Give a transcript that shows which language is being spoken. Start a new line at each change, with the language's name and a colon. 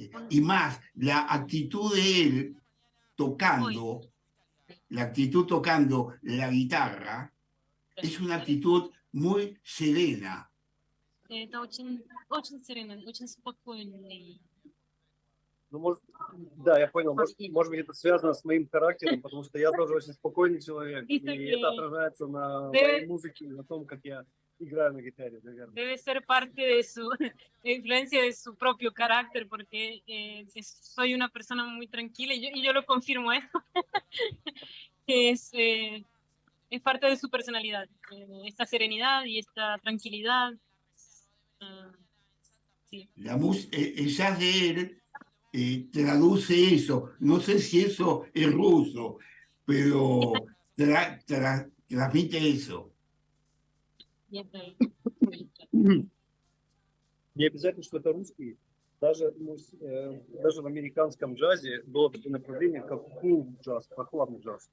Spanish: Y más, la actitud de él tocando la guitarra es una actitud muy serena.
Russian: Это очень серeno, очень спокойный. Ну, да, я понял. Может быть, это связано с моим характером, потому что я тоже очень спокойный человек. И это отражается на моей музыке, на том, как я играю на гитаре, наверное.
Spanish: Debe ser parte de su influencia de su propio carácter, porque soy una persona muy tranquila y yo lo confirmo esto, que es parte de su personalidad, esta serenidad y esta tranquilidad. Sí. El jazz de él traduce eso. No sé si eso es ruso, pero transmite eso.
Russian: Не обязательно, что это русский. Даже, даже в американском джазе было такое направление, как cool джаз, прохладный джаз.